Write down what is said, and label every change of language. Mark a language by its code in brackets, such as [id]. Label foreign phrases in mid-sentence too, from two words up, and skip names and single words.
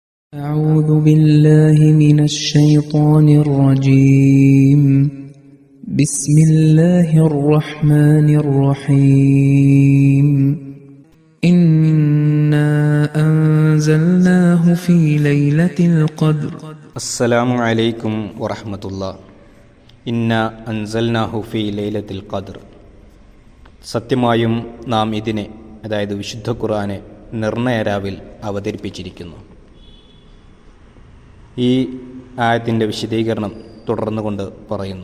[ar] أعوذ بالله من الشيطان الرجيم بسم الله الرحمن الرحيم إنا أنزلناه في ليلة القدر السلام عليكم ورحمة الله. إنا أنزلناه في ليلة القدر. [ml] സത്യമായും നാം ഇതിനെ, അതായത് വിശുദ്ധ ഖുർആനെ നിർണയരാവിൽ അവതരിപ്പിച്ചിരിക്കുന്നു. ഈ ആയത്തിൻ്റെ വിശദീകരണം തുടർന്നുകൊണ്ട് പറയുന്നു.